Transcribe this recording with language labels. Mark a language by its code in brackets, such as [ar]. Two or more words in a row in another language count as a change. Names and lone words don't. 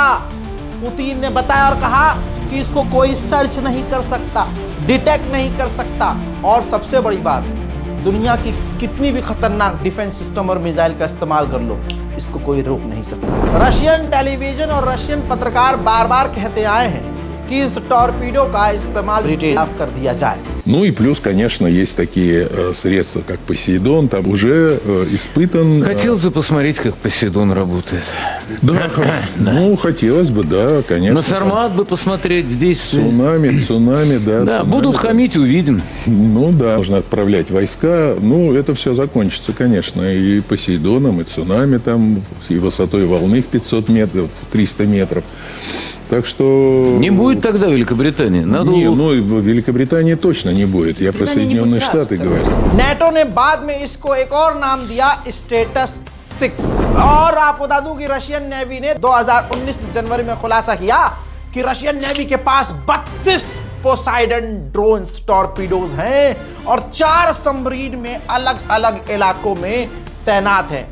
[hi] पुतिन ने बताया और कहा कि इसको कोई सर्च नहीं कर सकता, डिटेक्ट नहीं कर सकता, और सबसे बड़ी बात, दुनिया की कितनी भी खतरनाक [en] defense system [hi] और मिसाइल का इस्तेमाल कर लो, इसको कोई रोक नहीं सकता। [en] Russian television [hi] और रशियन पत्रकार बार बार कहते आए हैं कि इस टॉर्पीडो का इस्तेमाल रिटेल कर दिया जाए। [ru] Ну и плюс, конечно, есть такие средства, как Посейдон, там уже испытан... Хотелось бы посмотреть, как Посейдон работает. Да, ну, хотелось бы, да, конечно. На Сармат бы посмотреть здесь. Цунами, да. Да, цунами, будут да. хамить, увидим. Ну да, нужно отправлять войска. Ну, это все закончится, конечно, и Посейдоном, и цунами там, и высотой волны в 500 метров, в 300 метров. Так что... Не будет тогда Великобритании. Надо... Не, ну, в Великобритании точно не будет. Я про Соединенные Штаты говорю. [hi] नेटो ने बाद में इसको एक और नाम दिया, स्टेटस 6। और आपको बता दूं कि [en] Russian navy [hi] ने 2019 जनवरी में खुलासा किया कि [en] Russian navy [hi] के पास 32 [en] Poseidon drones torpedoes [hi] हैं और 4 सबमरीन में अलग अलग इलाकों में तैनात हैं।